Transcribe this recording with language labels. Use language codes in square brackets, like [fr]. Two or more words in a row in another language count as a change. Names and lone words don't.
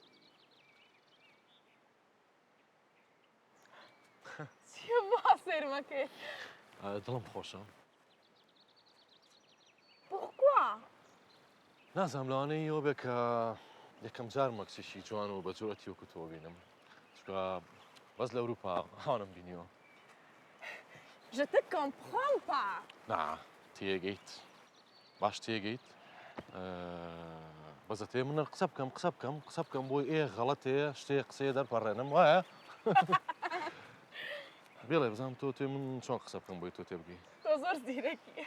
[ckb] چیە وا سێرمەکەی دڵم خۆشە بخوا نازانم لەوانەیە ئەوە بێ کە یەکەم جار مەکسیشی جوان و بە جوڵەتی وەکو تۆ بینم چکە بەس لە ئەوروپا هاونم بینیوە [fr] Je te comprends pas. [ckb] نا تێگەیت باش تێگەیت بەزەتێ منە قسە بکەم بۆی ئێ غەڵەتەیە شتێ قسەیە دەرپەڕێنم وایە بێڵێ بزانم تۆ توێ من چۆن قسە بکەم بۆی تۆ تێبگەی تۆ زۆر زیرەکی